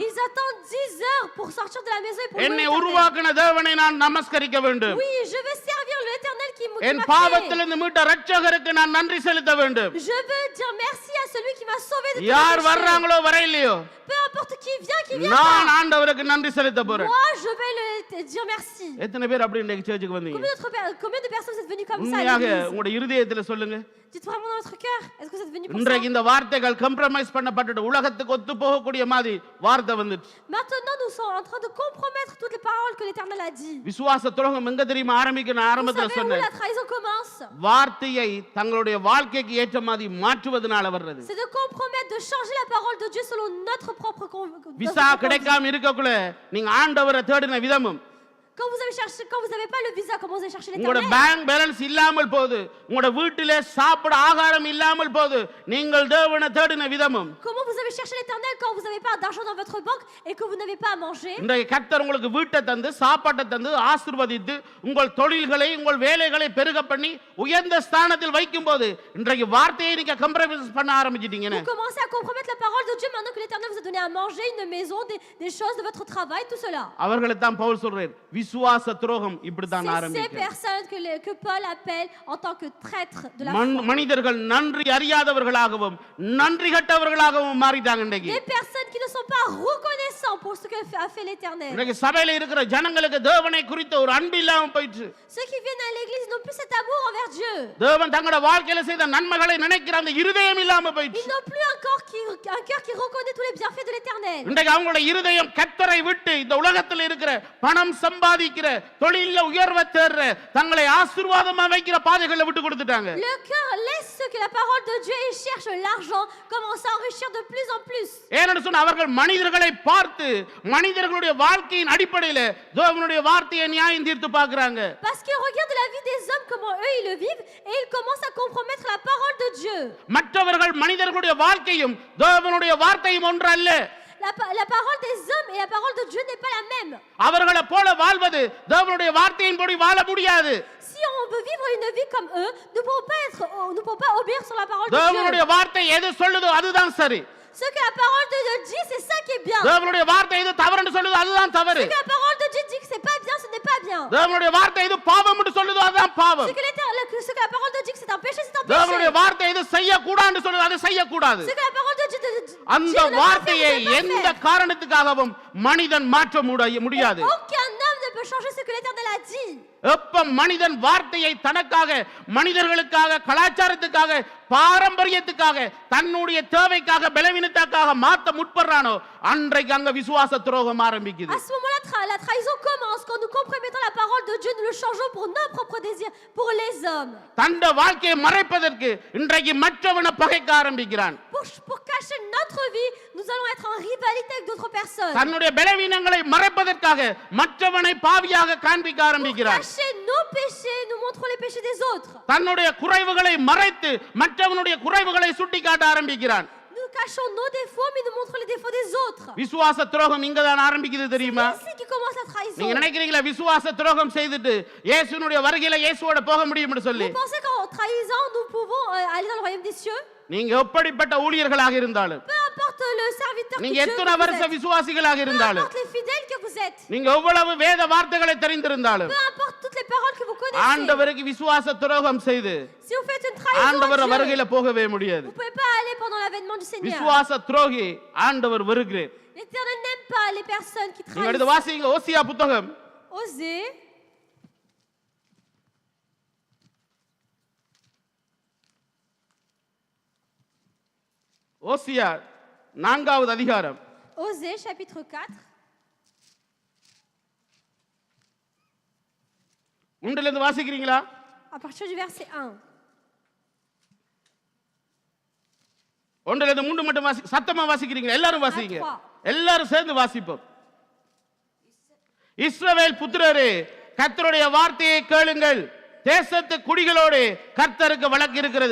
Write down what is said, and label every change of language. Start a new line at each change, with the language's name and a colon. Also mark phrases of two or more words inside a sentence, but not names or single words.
French: Ils attendent 10 heures pour sortir de la maison et pour
Tamil: என்னை
French: louer l'Éternel.
Tamil: உருவாக்கின தேவனை நான் நமஸ்கரிக்க வேண்டும்.
French: Oui, je veux servir l'Éternel qui m'a
Tamil: என்
French: créé.
Tamil: பாவத்திலிருந்து மீட்ட இரட்சகருக்கு நான் நன்றி செலுத்த வேண்டும்.
French: Je veux dire merci à celui qui m'a sauvé de tous
Tamil: யார்
French: mes péchés.
Tamil: வர்றாங்களோ வரையிலையோ
French: Peu importe qui vient
Tamil: நான்
French: pas.
Tamil: ஆண்டவருக்கு நன்றி செலுத்த போறேன்.
French: Moi, je vais dire merci.
Tamil: எத்தனை பேர் அப்படி இன்னைக்கு சர்ச்சுக்கு வந்தீங்க?
French: Combien de personnes vous êtes venus comme ça à
Tamil: உண்மையாக
French: l'église?
Tamil: உங்களுடைய இருதயத்துல சொல்லுங்க.
French: Dites vraiment dans votre cœur. Est-ce que vous êtes venus pour ça?
Tamil: இன்றைக்கு இந்த வார்த்தைகள் கம்ப்ரமைஸ் பண்ணப்பட்டு உலகத்துக்கு ஒத்து போகக்கூடிய மாதிரி வார்த்தை வந்துச்சு.
French: Maintenant, nous sommes en train de compromettre toutes les paroles que l'Éternel a dit.
Tamil: விசுவாச துரோகம் எங்க தெரியுமா ஆரம்பிக்கணும்?
French: Vous
Tamil: ஆரம்பத்துல
French: savez où
Tamil: சொன்னேன்.
French: la trahison commence?
Tamil: வார்த்தையை தங்களுடைய வாழ்க்கைக்கு ஏற்ற மாதிரி மாற்றுவதனால வர்றது.
French: C'est de compromettre, de changer la parole de Dieu selon notre propre
Tamil: விசா கிடைக்காம இருக்கக்குள்ள நீங்க ஆண்டவரை தேடின விதமும்
French: Quand vous n'avez pas le visa, comment vous allez chercher
Tamil: உங்களோட
French: l'Éternel?
English: bank balance
Tamil: இல்லாமல் போது, உங்களோட வீட்டிலே சாப்பிட ஆகாரம் இல்லாமல் போது, நீங்கள் தேவனை தேடின விதமும்
French: Comment vous allez chercher l'Éternel quand vous n'avez pas d'argent dans votre banque et que vous n'avez pas à manger?
Tamil: இன்றைக்கு கர்த்தர் உங்களுக்கு வீட்டை தந்து சாப்பாட்டை தந்து ஆசீர்வதித்து உங்கள் தொழில்களை உங்கள் வேலைகளை பெருக பண்ணி உயர்ந்த ஸ்தானத்தில் வைக்கும் போது இன்றைக்கு வார்த்தையை நீங்க கம்ப்ரமைஸ் பண்ண ஆரம்பிச்சிட்டீங்க.
French: Vous commencez à compromettre la parole de Dieu maintenant que l'Éternel vous a donné à manger, une maison, des choses de votre travail, tout cela.
Tamil: அவர்களுக்கு தான் பவுல் சொல்றார் விசுவாச துரோகம் இப்படி தான்
French: C'est ces
Tamil: ஆரம்பிக்கும்.
French: personnes que Paul appelle en tant que traîtres de la foi.
Tamil: மனிதர்கள் நன்றி அறியாதவர்களாகவும் நன்றி கட்டவர்களாகவும் மாறிட்டாங்க இன்னைக்கு.
French: Des personnes qui ne sont pas reconnaissants pour ce que a fait l'Éternel.
Tamil: இன்னைக்கு சபையில இருக்கிற ஜனங்களுக்கு தேவனை குறித்த ஒரு அன்பு இல்லாம போயிடுச்சு.
French: Ceux qui viennent à l'église n'ont plus cet amour envers Dieu.
Tamil: தேவன் தங்களோட வாழ்க்கையில செய்த நன்மைகளை நினைக்கிற அந்த இருதயம் இல்லாம போயிடுச்சு.
French: Ils n'ont plus un cœur qui reconnaît tous les bienfaits de l'Éternel.
Tamil: இன்றைக்கு அவங்களோட இருதயம் கர்த்தரை விட்டு இந்த உலகத்தில் இருக்கிற பணம் சம்பாதிக்கிற தொழில்ல உயர்வை தேடுற தங்களை ஆசீர்வாதமா வைக்கிற பாதைகளை விட்டு கொடுத்துட்டாங்க.
French: Le cœur laisse ce que la parole de Dieu et cherche l'argent, commence à enrichir de plus en plus.
Tamil: ஏன்னு சொன்னா அவர்கள் மனிதர்களை பார்த்து மனிதர்களுடைய வாழ்க்கையின் அடிப்படையில் தேவனுடைய வார்த்தையை நியாயம் தீர்த்து பார்க்கறாங்க.
French: Parce qu'ils regardent la vie des hommes, comment eux ils le vivent, et ils commencent à compromettre la parole de Dieu.
Tamil: மற்றவர்கள் மனிதர்களுடைய வாழ்க்கையும் தேவனுடைய வார்த்தையும் ஒன்று அல்ல.
French: La parole des hommes et la parole de Dieu n'est pas la même.
Tamil: அவர்களை போல வாழ்வது தேவனுடைய வார்த்தையின்படி வாழ முடியாது.
French: Si on veut vivre une vie comme eux, nous ne pouvons pas obéir sur la parole de
Tamil: தேவனுடைய
French: Dieu.
Tamil: வார்த்தை எது சொல்லுதோ அதுதான் சரி.
French: Ce que la parole de Dieu dit, c'est ça qui est bien.
Tamil: தேவனுடைய வார்த்தை எது தவறுன்னு சொல்லுதோ அதுதான் தவறு.
French: Ce que la parole de Dieu dit que c'est pas bien, ce n'est pas bien.
Tamil: தேவனுடைய வார்த்தை எது பாவம்னு சொல்லுதோ அதுதான் பாவம்.
French: Ce que la parole de Dieu dit que c'est un péché, c'est un péché.
Tamil: தேவனுடைய வார்த்தை எது செய்ய கூடாதுன்னு சொல்லுதோ அது செய்ய கூடாது.
French: Ce que la parole de Dieu dit
Tamil: அந்த வார்த்தையை எந்த காரணத்துக்காகவும் மனிதன் மாற்ற முடியாது.
French: Aucun homme ne peut changer ce que l'Éternel a dit.
Tamil: எப்ப மனிதன் வார்த்தையை தனக்காக மனிதர்களுக்காக கலாச்சாரத்துக்காக பாரம்பரியத்துக்காக தன்னுடைய தேவைக்காக பலவீனத்துக்காக மாத்த முற்படுறானோ அன்றைக்கு அங்க விசுவாச துரோகம் ஆரம்பிக்குது.
French: À ce moment-là, la trahison commence quand nous compromettons la parole de Dieu, nous le changeons pour nos propres désirs, pour les hommes.
Tamil: தந்த வாழ்க்கையை மறைப்பதற்கு இன்றைக்கு மற்றவனை பகைக்க ஆரம்பிக்கிறான்.
French: Pour cacher notre vie, nous allons être en rivalité avec d'autres personnes.
Tamil: தன்னுடைய பலவீனங்களை மறைப்பதற்காக மற்றவனை பாவியாக காண்பிக்க
French: Pour
Tamil: ஆரம்பிக்கிறான்.
French: cacher nos péchés, nous montrons les péchés des autres.
Tamil: தன்னுடைய குறைவுகளை மறைத்து மற்றவனுடைய குறைவுகளை சுட்டிக்காட்ட ஆரம்பிக்கிறான்.
French: Nous cachons nos défauts, mais nous montrons les défauts des autres.
Tamil: விசுவாச துரோகம் இங்க தான் ஆரம்பிக்குது தெரியுமா?
French: C'est ici qui commence la trahison.
Tamil: நீங்க நினைக்கிறீங்களா விசுவாச துரோகம் செய்துட்டு இயேசுனுடைய வருகையில இயேசுவோட போக முடியும்னு சொல்லி?
French: Vous pensez qu'en trahissant, nous pouvons aller dans le royaume des cieux?
Tamil: நீங்க எப்படிப்பட்ட ஊழியர்களாக இருந்தாலும்,
French: Peu importe le serviteur que
Tamil: நீங்க
French: Dieu
Tamil: எத்தனை
French: vous
Tamil: வருஷ
French: êtes.
Tamil: விசுவாசிகளாக
French: Peu
Tamil: இருந்தாலும்,
French: importe les fidèles que vous êtes.
Tamil: நீங்க எவ்வளவு வேத வார்த்தைகளை தெரிந்திருந்தாலும்,
French: Peu importe toutes les paroles que vous connaissez.
Tamil: ஆண்டவருக்கு விசுவாச துரோகம் செய்து
French: Si vous faites une trahison
Tamil: ஆண்டவர்
French: à Dieu,
Tamil: வருகையில போகவே முடியாது.
French: vous ne pouvez pas aller pendant l'avènement du Seigneur.
Tamil: விசுவாச துரோகி ஆண்டவர் வெறுக்கிறார்.
French: L'Éternel n'aime pas les personnes qui
Tamil: நீங்க அடுத்து
French: trahissent.
Tamil: வாசிங்க ஓசியா புத்தகம்
French: Osez.
Tamil: ஓசியா 4வது அதிகாரம்
French: Osez, chapitre 4.
Tamil: ஒன்றிலிருந்து வாசிக்கிறீங்களா?
French: À partir du verset 1.
Tamil: ஒன்றிலிருந்து 3 மட்டும் சத்தமா வாசிக்கிறீங்களா? எல்லாரும் வாசிங்க. எல்லாரும் சேர்ந்து வாசிப்போம். இஸ்ரவேல் புத்திரரே, கர்த்தருடைய வார்த்தையை கேளுங்கள். தேசத்து குடிகளோடு கர்த்தருக்கு வழக்கு இருக்கிறது.